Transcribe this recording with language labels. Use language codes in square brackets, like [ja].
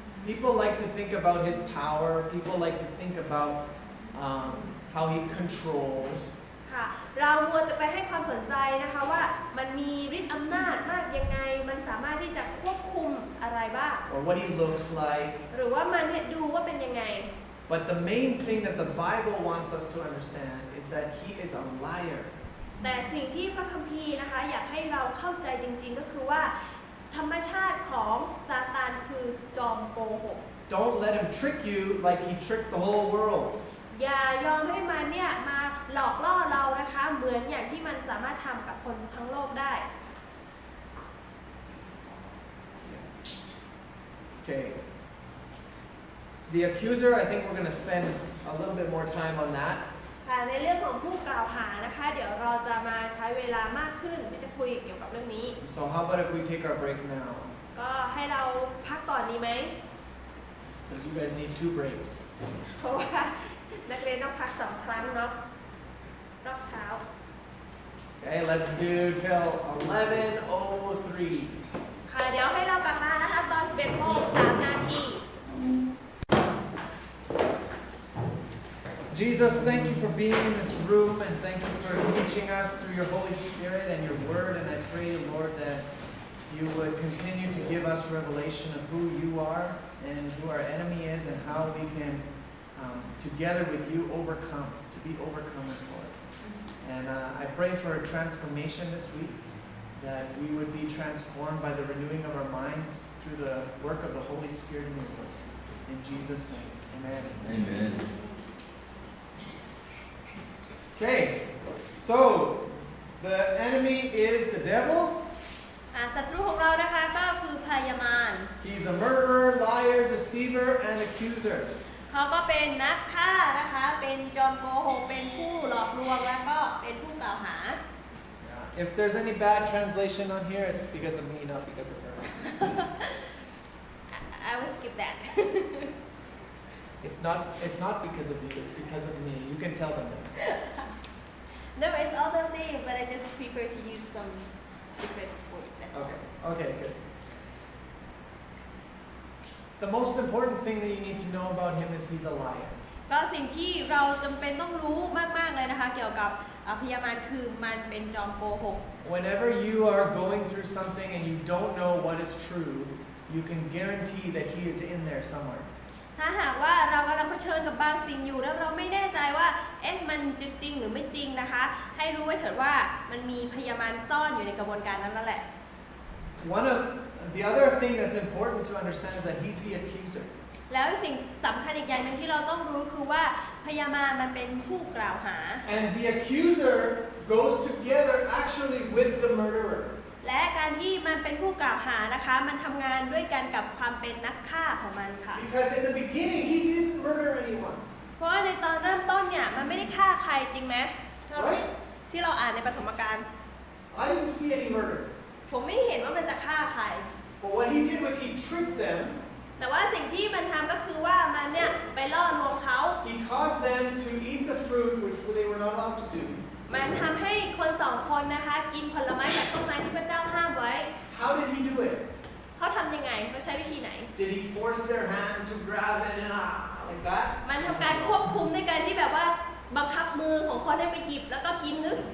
[en] People like to think about his power. People like to think about how he controls. [th] ค่ะเรามัวแต่ไปให้ความสนใจนะคะว่ามันมีฤทธิ์อำนาจมากยังไงมันสามารถที่จะควบคุมอะไรบ้าง [en] or what he looks like. [th] หรือว่ามันดูว่าเป็นยังไง [en] But the main thing that the Bible wants us to understand is that he is a liar. [th] แต่สิ่งที่พระคัมภีร์นะคะอยากให้เราเข้าใจจริงๆก็คือว่าธรรมชาติของซาตานคือจอมโกหก [en] Don't let him trick you like he tricked the whole world. [th] อย่ายอมให้มันเนี่ยมาหลอกล่อเรานะคะเหมือนอย่างที่มันสามารถทำกับคนทั้งโลกได้ [en] Okay. The accuser, I think we're going to spend a little bit more time on that. [th] ค่ะในเรื่องของผู้กล่าวหานะคะเดี๋ยวเราจะมาใช้เวลามากขึ้นที่จะคุยเกี่ยวกับเรื่องนี้ [en] So how about if we take our break now? [th] ก็ให้เราพักก่อนดีไหม [en] Because you guys need 2 breaks. [th] เพราะว่านักเรียนต้องพัก2 ครั้งเนาะรอบเช้า [en] Okay, let's do till 11:03. [th] ค่ะเดี๋ยวให้เรากลับมานะคะตอน 11:03 นาที [en] Jesus, thank you for being in this room and thank you for teaching us through your Holy Spirit and your word. And I pray, Lord, that you would continue to give us revelation of who you are and who our enemy is and how we can, together with you, to be overcomers, Lord. And I pray for a transformation this week, that we would be transformed by the renewing of our minds through the work of the Holy Spirit in your word. In Jesus' name, amen. Amen. Okay, so the enemy is the devil. [th] ศัตรูของเรานะคะก็คือพยามาร [en] He's a murderer, liar, deceiver, and accuser. [th] เขาก็เป็นนักฆ่านะคะเป็นจอมโกหกเป็นผู้หลอกลวงแล้วก็เป็นผู้กล่าวหา [en] If there's any bad translation on here, it's because of me, not because of her. I will skip that. It's not because of you, it's because of me. You can tell them that. No, it's all the same, but I just prefer to use some different words. That's all. Okay, good. The most important thing that you need to know about him is he's a liar. [th] ก็สิ่งที่เราจำเป็นต้องรู้มากๆเลยนะคะเกี่ยวกับพยามารคือมันเป็นจอมโกหก [en] Whenever you are going through something and you don't know what is true, you can guarantee that he is in there somewhere. [th] ถ้าหากว่าเรากำลังเผชิญกับบางสิ่งอยู่แล้วเราไม่แน่ใจว่ามันจะจริงหรือไม่จริงนะคะให้รู้ไว้เถิดว่ามันมีพยามารซ่อนอยู่ในกระบวนการนั้นแหละ [en] One of the other thing that's important to understand is that he's the accuser. [th] แล้วสิ่งสำคัญอีกอย่างหนึ่งที่เราต้องรู้คือว่าพยามารมันเป็นผู้กล่าวหา [en] And the accuser goes together actually with the murderer. [th] และการที่มันเป็นผู้กล่าวหานะคะมันทำงานด้วยกันกับความเป็นนักฆ่าของมันค่ะ [en] Because in the beginning he didn't murder anyone. [th] เพราะว่าในตอนเริ่มต้นเนี่ยมันไม่ได้ฆ่าใครจริงไหม [en] Right? [th] ที่เราอ่านในปฐมกาล [en] I didn't see any murder. [th] ผมไม่เห็นว่ามันจะฆ่าใคร [en] But what he did was he tricked them. [th] แต่ว่าสิ่งที่มันทำก็คือว่ามันเนี่ยไปล่อลวงเขา [en] He caused them to eat the fruit which they were not allowed to do. [th] มันทำให้คน2 คนนะคะกินผลไม้จากต้นไม้ที่พระเจ้าห้ามไว้ [en] How did he do it? [th] เขาทำยังไงเขาใช้วิธีไหน [en] Did he force their hand to grab it and like that? [th] มันทำการควบคุมด้วยการที่แบบว่าบังคับมือของคนให้ไปหยิบแล้วก็กินนึก